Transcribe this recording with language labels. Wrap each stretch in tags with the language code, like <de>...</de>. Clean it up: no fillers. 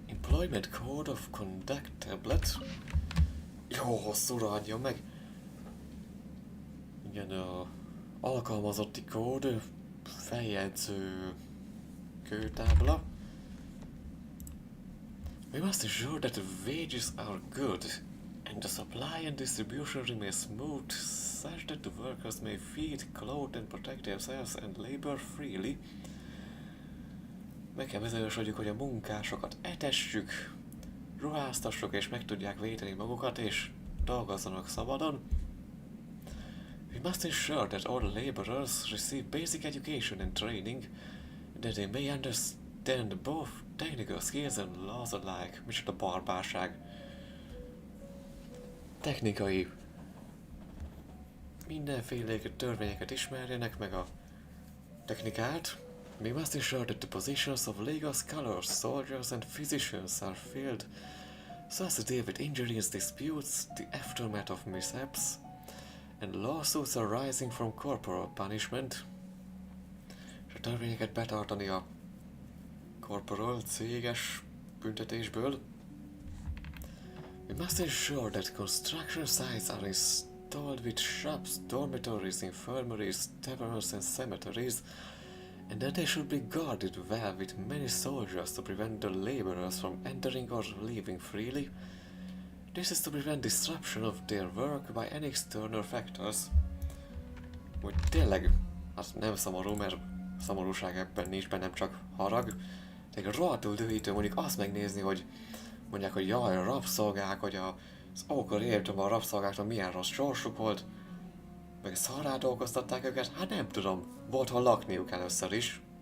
<en>Employment Code of Conduct Tablet.</en> <hu>Jó hosszúra adjon meg. Igen, a alkalmazotti kód, feljegyző kőtábla.</hu> <en>We must ensure that the wages are good and the supply and distribution remain smooth such that the workers may feed, clothe and protect themselves and labor freely.</en> <hu>Meg kell bizonyosodjuk, hogy a munkásokat etessük, ruháztassuk és meg tudják védeni magukat és dolgozzanak szabadon.</hu> <en>We must ensure that all laborers receive basic education and training, that they may understand both technical skills and laws alike.</en> <hu>Micsoda barbárság. Technikai. Mindenféle törvényeket ismerjenek, meg a technikát.</hu> <en>We must ensure that the positions of legal scholars, soldiers and physicians are filled so as to deal with injuries, disputes, the aftermath of mishaps, and lawsuits arising from corporal punishment.</en> <hu>És a törvényeket betartani a corporal, céges büntetésből.</hu> <en>We must ensure that construction sites are in installed with shops, dormitories, infirmaries, taverns and cemeteries, and that they should be guarded well with many soldiers to prevent the laborers from entering or leaving freely. This is to prevent disruption of their work by any external factors.</en> <hu>Hogy tényleg, az nem szomorú, mert szomorúság ebben nincs bennem, csak harag. Tényleg rohadtul dühítő mondjuk azt megnézni, hogy mondják, hogy jaj, a rabszolgák, hogy az ókor életben a rabszolgáknak milyen rossz sorsuk volt, meg szarrá dolgoztatták őket, hát nem tudom, volt hol lakniuk először is.</hu>